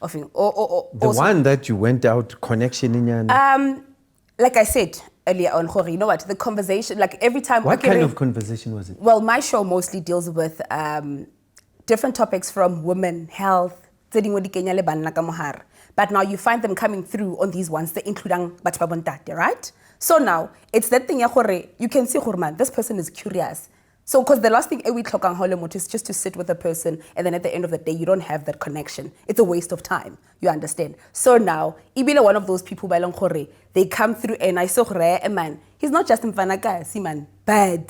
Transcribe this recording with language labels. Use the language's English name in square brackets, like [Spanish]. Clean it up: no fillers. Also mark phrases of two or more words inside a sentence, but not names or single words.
[English] one that you went out connection in. Like I said, earlier on, you know what, the conversation, like every time. What kind of conversation was it? Well, my show mostly deals with different topics from women, health, but now you find them coming through on these ones, they include [Southern Sotho] batho ba bontate, [English] right? So now, it's that thing, you can see, man, this person is curious. So, because the last thing we talk on is just to sit with a person, and then at the end of the day, you don't have that connection. It's a waste of time. You understand? So now, Ibile, one of those people, they come through, and I saw man, he's not just mfanaka, see man, bad.